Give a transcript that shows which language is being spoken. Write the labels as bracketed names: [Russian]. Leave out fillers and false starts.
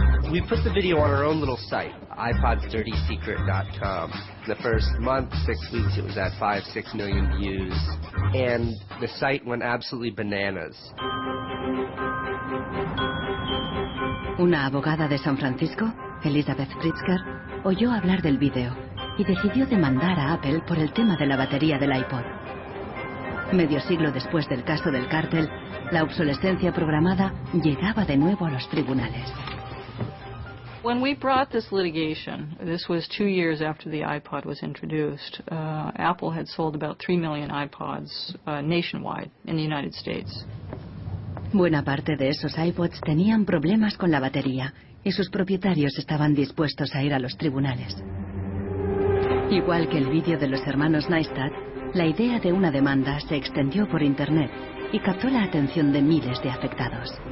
[English] We put the video on our own little site, iPodsDirtySecret.com. The first month, 6 weeks, it was at 5-6 million views, and the site went absolutely bananas. [Spanish] Una abogada de San Francisco, Elizabeth Pritzker, oyó hablar del vídeo y decidió demandar a Apple por el tema de la batería del iPod. Medio siglo después del caso del cártel, la obsolescencia programada llegaba de nuevo a los tribunales. [English] When we brought this litigation, this was 2 years after the iPod was introduced, Apple had sold about 3 million iPods nationwide in the United States. [Spanish] Buena parte de esos iPods tenían problemas con la batería y sus propietarios estaban dispuestos a ir a los tribunales. Igual que el vídeo de los hermanos Neistat, la idea de una demanda se extendió por Internet y captó la atención de miles de afectados.